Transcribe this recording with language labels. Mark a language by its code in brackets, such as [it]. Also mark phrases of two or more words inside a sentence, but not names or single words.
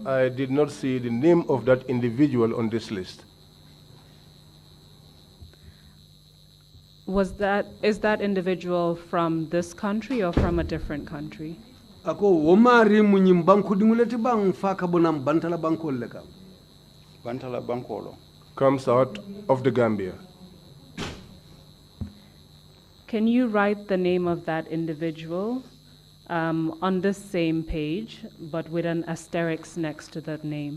[en] I did not see the name of that individual on this list. Is that individual from this country or from a different country? [man] Ako womari munyim banku dinguleti bang fa kabonam bantala banko leka. Bantala bankolo. [en] Comes out of the Gambia. Can you write the name of that individual on this same page, but with an asterisk next to that name?